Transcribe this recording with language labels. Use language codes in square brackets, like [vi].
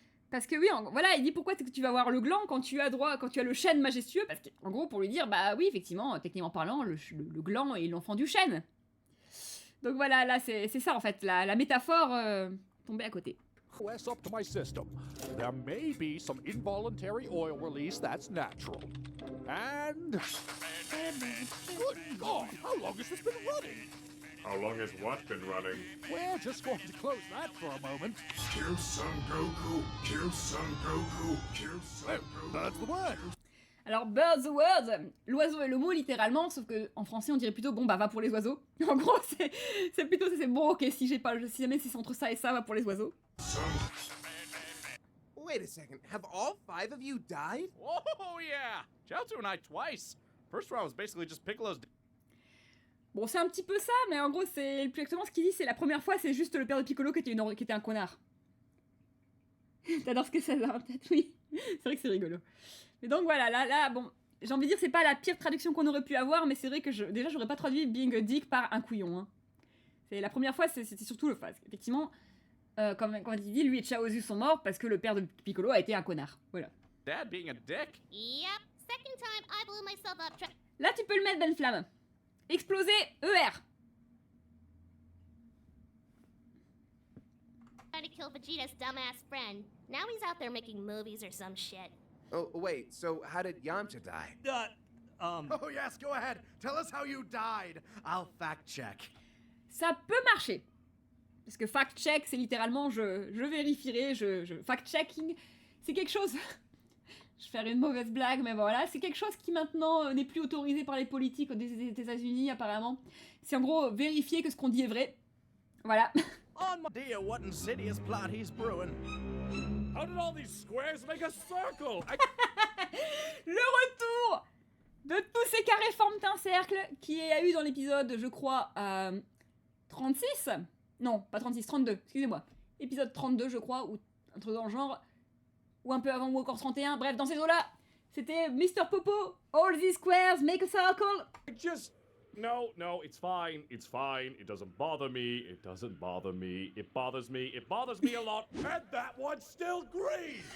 [fr] Parce que oui, voilà, il dit pourquoi tu vas voir le gland quand tu as le chêne majestueux, parce qu'en gros, pour lui dire, bah oui, effectivement, techniquement parlant, le gland est l'enfant du chêne. Donc voilà, là, c'est ça, en fait, la métaphore tombée à côté. [en] OS up to my system. There may be some involuntary oil release that's natural. And good God, how long has this been running? How long has what been running? We're just going to close that for a moment. Kill Son Goku, kill Son Goku, kill Son Goku. That's the word. [fr] Alors, [en] bird the word, [fr] l'oiseau est le mot littéralement, sauf que en français on dirait plutôt bon bah va pour les oiseaux. En gros, c'est plutôt c'est bon, ok, si jamais c'est entre ça et ça, va pour les oiseaux. [en] Wait a second, have all 5 of you died? Oh, yeah! Chiaotzu and I twice. First round was basically just Piccolo's. [fr] Bon, c'est un petit peu ça, mais en gros, c'est plus exactement ce qu'il dit, c'est la première fois, c'est juste le père de Piccolo qui était un connard. T'adores ce que ça a en tête, oui. C'est vrai que c'est rigolo. Mais donc voilà, là, bon, j'ai envie de dire, c'est pas la pire traduction qu'on aurait pu avoir, mais c'est vrai que déjà, j'aurais pas traduit [en] being a dick [fr] par un couillon. Hein. C'est la première fois, c'était surtout le phase. Effectivement, comme il dit, lui et Chaozu sont morts parce que le père de Piccolo a été un connard. Voilà. [en] Dad being a dick? Yep. Second time I blew myself up [fr] Là, tu peux le mettre, Ben Flamme. Exploser, ER. [en] trying to kill Vegeta's dumbass friend. Now he's out there making movies or some shit. Oh, wait, so how did Yamcha die? Oh yes, go ahead. Tell us how you died. I'll fact check. [fr] Ça peut marcher. Parce que fact-check, c'est littéralement je vérifierai, fact-checking, c'est quelque chose... je vais faire une mauvaise blague, mais voilà, c'est quelque chose qui maintenant n'est plus autorisé par les politiques des États-Unis, apparemment. C'est en gros vérifier que ce qu'on dit est vrai. Voilà. [en] On my dear, what insidious plot he's brewing. How did all these squares make a circle? [fr] Le retour de tous ces carrés forment un cercle qui a eu dans l'épisode, je crois, 36. Non, pas 36, 32, excusez-moi. Épisode 32, je crois, ou un truc dans le genre, ou un peu avant, ou encore 31, bref, dans ces eaux-là, c'était Mr. [en] Popo, all these squares make a circle. No, it's fine, it doesn't bother me, it doesn't bother me, it bothers me a lot, and that one's still green!